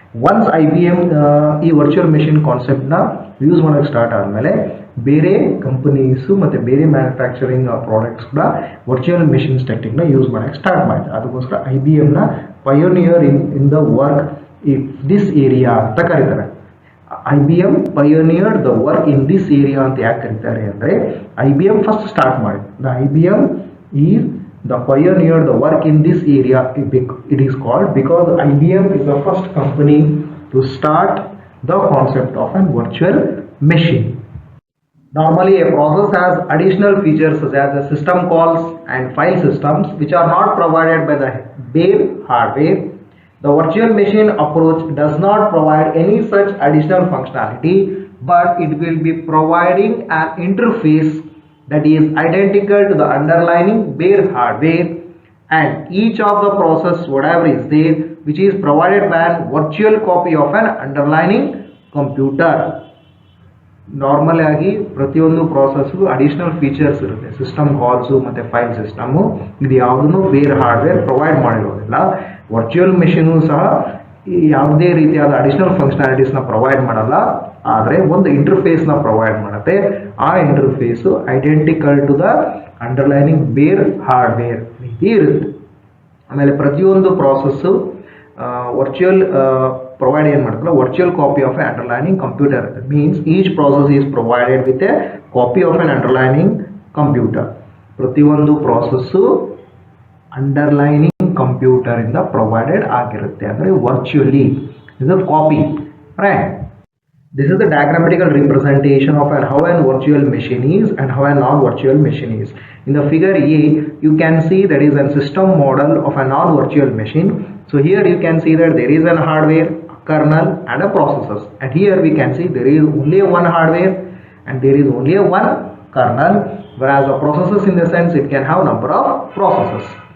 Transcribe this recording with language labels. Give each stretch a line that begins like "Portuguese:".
Kannada: Once IBM ಈ virtual machine ಕಾನ್ಸೆಪ್ಟ್ನ use ಮಾಡೋಕ್ಕೆ start ಆದಮೇಲೆ ಬೇರೆ ಕಂಪನೀಸು ಮತ್ತು ಬೇರೆ ಮ್ಯಾನುಫ್ಯಾಕ್ಚರಿಂಗ್ ಪ್ರಾಡಕ್ಟ್ಸ್ ಕೂಡ ವರ್ಚುವಲ್ ಮೆಷಿನ್ಸ್ ಟೆಕ್ನಿಕ್ನ ಯೂಸ್ ಮಾಡೋಕ್ಕೆ ಸ್ಟಾರ್ಟ್ ಮಾಡಿದೆ. ಅದಕ್ಕೋಸ್ಕರ IBMನ
English: pioneer in the work this area
Kannada: ಅಂತ ಕರೀತಾರೆ.
English: IBM pioneered the work in this area
Kannada: ಅಂತ ಯಾಕೆ ಕರೀತಾರೆ ಅಂದರೆ IBM ಫಸ್ಟ್ ಸ್ಟಾರ್ಟ್ ಮಾಡಿದೆ.
English: The IBM is the pioneered the work in this area. It is called because IBM is the first company to start the concept of a virtual machine. Normally, a process has additional features such as the system calls and file systems which are not provided by the bare hardware. The virtual machine approach does not provide any such additional functionality, but it will be providing an interface that is identical to the underlying bare hardware, and each of the process whatever is there which is provided by a virtual copy of an underlying computer.
Kannada: Normal ಆಗಿ ಪ್ರತಿಯೊಂದು ಪ್ರಾಸೆಸ್ಗೂ additional features ಇರುತ್ತೆ. System calls ಮತ್ತು file system ಇದು ಯಾವುದನ್ನು ಬೇರೆ hardware provide ಮಾಡಿರೋದಿಲ್ಲ. Virtual machine ಸಹ ಯಾವುದೇ ರೀತಿಯಾದ ಅಡಿಷನಲ್ ಫಂಕ್ಷನಾಲಿಟೀಸ್ನ ಪ್ರೊವೈಡ್ ಮಾಡಲ್ಲ, ಆದರೆ ಒಂದು ಇಂಟರ್ಫೇಸ್ನ ಪ್ರೊವೈಡ್ ಮಾಡುತ್ತೆ. ಆ interphase
English: identical to the underlining bare hardware
Kannada: ರೀತಿ ಇರುತ್ತೆ. ಆಮೇಲೆ ಪ್ರತಿಯೊಂದು ಪ್ರಾಸೆಸ್ಸು ವರ್ಚುವಲ್ provide ಏನು ಮಾಡ್ತಾರೆ
English: virtual copy of an underlying computer. That means each process is provided with a copy of an underlying computer.
Kannada: ಪ್ರತಿಯೊಂದು ಪ್ರಾಸೆಸ್ಸು ಅಂಡರ್ಲೈನಿಂಗ್ ಕಂಪ್ಯೂಟರ್ ಇಂದ provided ಆಗಿರುತ್ತೆ, ಅಂದರೆ ವರ್ಚುವಲಿ ಇದು copy, right?
English: This is the diagrammatical representation of how a virtual machine is and how a non-virtual machine is. In the figure A, you can see that is a system model of a non-virtual machine. So here you can see that there is a hardware, kernel and a processors, and here we can see there is only one hardware and there is only one kernel, whereas the processors in the sense it can have number of processors.